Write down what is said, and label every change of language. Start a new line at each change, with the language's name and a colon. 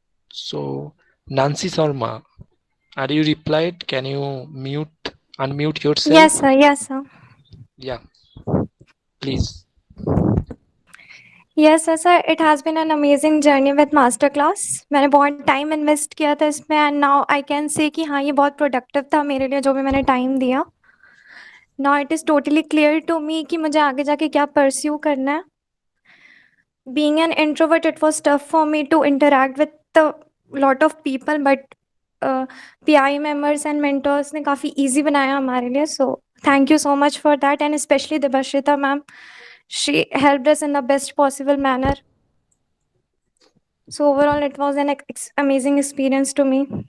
English: So Nancy Sharma, are you replied? Can you unmute yourself? Yes, sir. Yes, sir. Yeah, please. Yes, sir. It has been an amazing journey with masterclass.
Hindi: मैंने बहुत time invest किया था इसमें
English: and now I can say
Hindi: कि हाँ ये बहुत productive था मेरे लिए, जो भी मैंने टाइम दिया।
English: now it is totally clear to me
Hindi: कि मुझे आगे जाके क्या परस्यू करना है।
English: Being an introvert, it was tough for me to interact with a lot of people, but PI members and mentors
Hindi: ने काफ़ी easy बनाया हमारे लिए.
English: So thank you so much for that, and especially Debashrita ma'am. She helped us in the best possible manner. So overall, it was an amazing experience to me.